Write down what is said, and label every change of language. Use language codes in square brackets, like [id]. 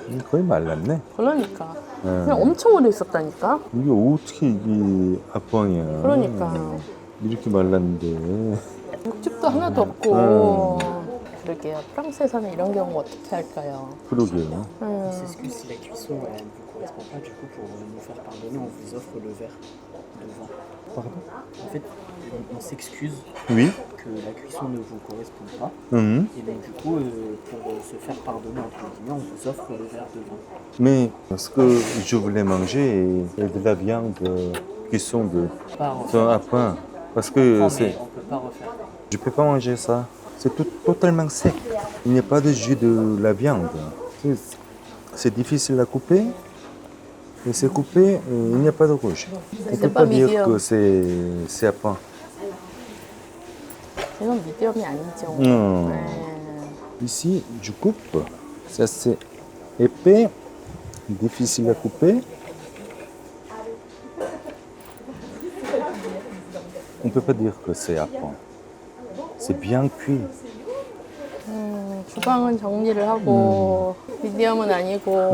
[ko] 거의 말랐네. 그러니까 그냥 엄청 오래 있었다니까. 이게 어떻게 이게 악광이야. 그러니까 이렇게 말랐는데. 육즙도 하나도 없고. 그러게요. 프랑스에서는 이런 경우 어떻게 할까요? 그러게요. [fr] On s'excuse si la cuisson ne vous correspond pas. Du coup, pour nous faire pardonner, on vous offre le verre de vin. Pardon? En fait, on s'excuse Oui. que la cuisson ne vous correspond pas. Et donc, du coup, pour se faire pardonner, entre guillemets, on vous offre le verre de vin. Mais ce que je voulais manger est de la viande cuisson de à point. Parce que c'est... On peut pas refaire. Je peux pas manger ça. C'est totalement sec. Il n'y a pas de jus de la viande. C'est difficile à couper. Et c'est coupé, il n'y a pas de rouge. On ne peut pas pas dire medium. que c'est à point. [ko] 이건 미디엄이 아니죠. [fr] Non. [ko] 네. [fr] Ici, je coupe. Ça, c'est épais, difficile à couper. On ne peut pas dire que c'est à point. C'est bien cuit. [ko] 주방은 정리를 하고 미디엄은 아니고